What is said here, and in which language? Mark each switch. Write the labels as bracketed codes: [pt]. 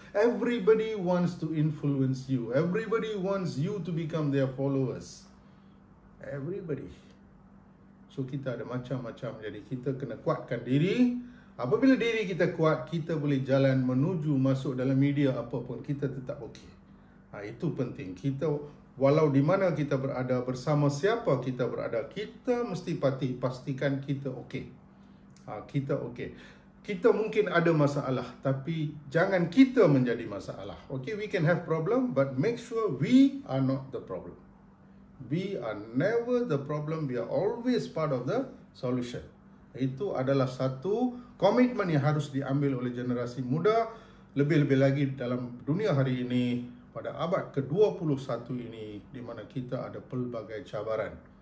[en] Everybody wants to influence you. Everybody wants you to become their followers. [ms] Everybody. So kita ada macam-macam. Jadi kita kena kuatkan diri. Apabila diri kita kuat, kita boleh jalan menuju masuk dalam media apapun, kita tetap okey. Itu penting. Kita walau di mana kita berada, bersama siapa kita berada, kita mesti pastikan kita okey. Kita okey. kita mungkin ada masalah, tapi jangan kita menjadi masalah. [en] Okay, we can have problem, but make sure we are not the problem. We are never the problem, we are always part of the solution. [ms] Itu adalah satu komitmen yang harus diambil oleh generasi muda, lebih-lebih lagi dalam dunia hari ini, pada abad ke-21 ini, di mana kita ada pelbagai cabaran.